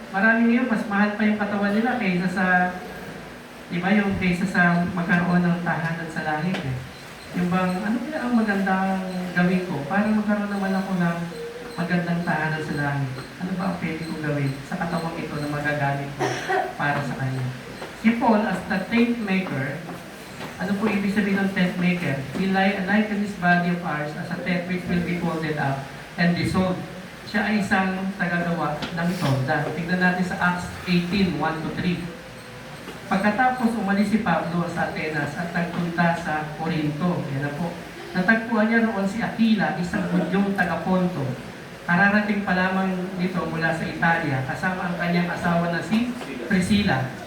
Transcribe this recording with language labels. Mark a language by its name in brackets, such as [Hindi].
[Filipino] Marami ngayon, mas mahal pa yung katawan nila kaysa sa, diba, yung kaysa sa magkaroon ng tahanan sa langit, eh. Yung bang, ano kaya ang magandang gawin ko para magkaroon naman ako ng magandang tahanan sa langit? Ano ba ang pwede kong gawin sa katawang ito na magagamit ko para sa kanya? Si Paul, as the tent maker, ano po ibig sabihin ng tent maker? [English] He likened this body of ours as a tent which will be folded up and dissolved. [Filipino] Siya ay isang tagagawa ng tolda. Tignan natin sa Acts 18, 1-3. Pagkatapos umalis si Pablo sa Atenas at nagpunta sa Corinto. Yan na po. Natagpuan niya roon si Aquila, isang Hudyong taga-Ponto. Kararating pa lamang dito mula sa Italia, kasama ang kanyang asawa na si Priscilla.